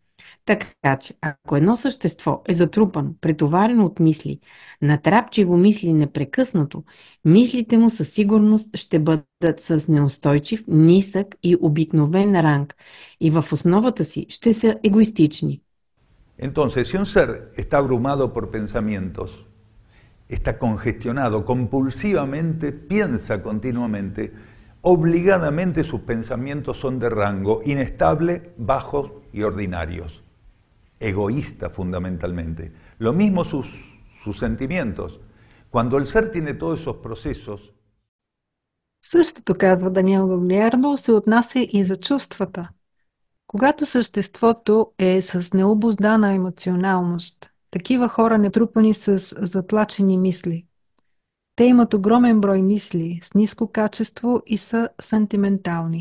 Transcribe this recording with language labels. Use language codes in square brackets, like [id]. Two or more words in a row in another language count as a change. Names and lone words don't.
[bg] Така че, ако едно същество е затрупано, претоварено от мисли, натрапчиво мисли непрекъснато, мислите му със сигурност ще бъдат с неустойчив, нисък и обикновен ранг и в основата си ще са егоистични. [es] Entonces, si un ser está abrumado por pensamientos, está congestionado, compulsivamente piensa continuamente, obligadamente sus pensamientos son de rango inestable, bajos y ordinarios. Egoísta fundamentalmente. Lo mismo sus sentimientos. Cuando el ser tiene todos esos procesos. [bg] Същото, казва Даниел Гаглиардо, се отнася и за чувствата. Когато съществото е с необуздана емоционалност, Такива хора не трупани с затлачени мисли. Те имат огромен брой мисли с ниско качество и са сантиментални.